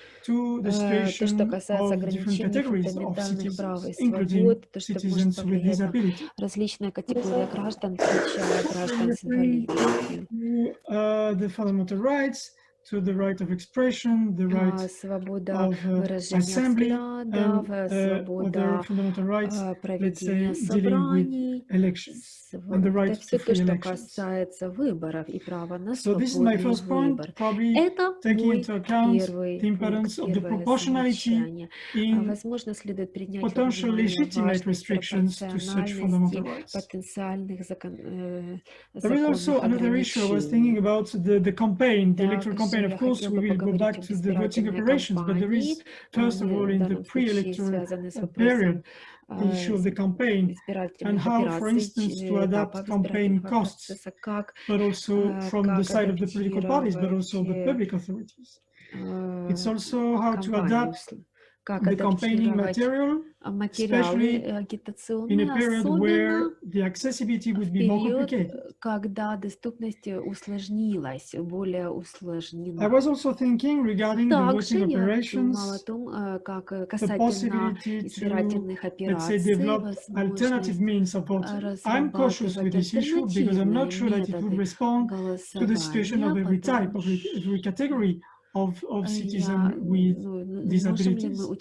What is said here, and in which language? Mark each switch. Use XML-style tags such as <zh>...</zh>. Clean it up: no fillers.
<en>to the situation of different categories of citizens, including citizens with disability.</en> <ru>Различная категория граждан, включая граждан с инвалидностью.</ru> <en>The fundamental rights, to the right of expression, the right</en> <ru>свобода</ru> <en>of</en> <ru>выражения взглядов, свобода проведения собраний, это все то, что касается выборов и права на свободный выбор. Это мой первое замечание. Возможно, следует принять во внимание важность пропорциональности потенциальных законов.</ru> <en>There is also another issue I was thinking about, the campaign, the electoral campaign. Of course, we will go back to the voting operations, but there is, first of all, in the pre-electoral period, the issue of the campaign and how, for instance, to adapt campaign costs, but also from the side of the political parties, but also the public authorities. It's also how to adapt the campaigning material, especially in a period where the accessibility would be more complicated.</en> <ru>Когда доступность усложнилась, более усложнена.</ru> <en>I was also thinking regarding the voting operations, the possibility to, let's say, develop alternative means of voting. I'm cautious with this issue because I'm not sure that it would respond to the situation of every type, of every category of citizen with disabilities.</en>